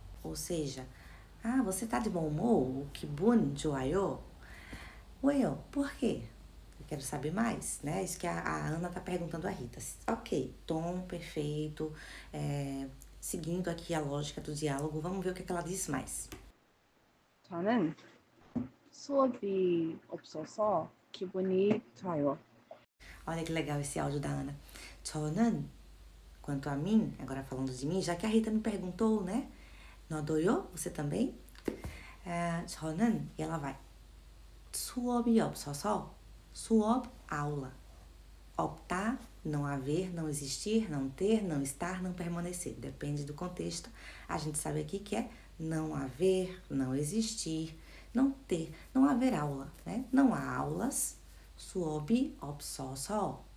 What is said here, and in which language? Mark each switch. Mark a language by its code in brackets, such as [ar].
[pt] Ou seja, você tá de bom humor? [ko] O 기분 좋아요. 왜요? [pt] Por quê? Eu quero saber mais, né? Isso que a Ana tá perguntando a Rita. Ok, tom perfeito. Seguindo aqui a lógica do diálogo, vamos ver o que ela diz mais. [ko] 저는 수업이 없어서 기분이 좋아요. [pt] Olha que legal esse áudio da Ana. 저는, quanto a mim, agora falando de mim, já que a Rita me perguntou, né? [ko] 너도요? [pt] Você também? 저는, e ela vai. [ko] 수업이 없어서, 수업, aula. [pt] 없다, não haver, não existir, não ter, não estar, não permanecer. Depende do contexto. A gente sabe aqui que é não haver, não existir, não haver aula, né? Não há aulas, [ko] 수업이 없어서.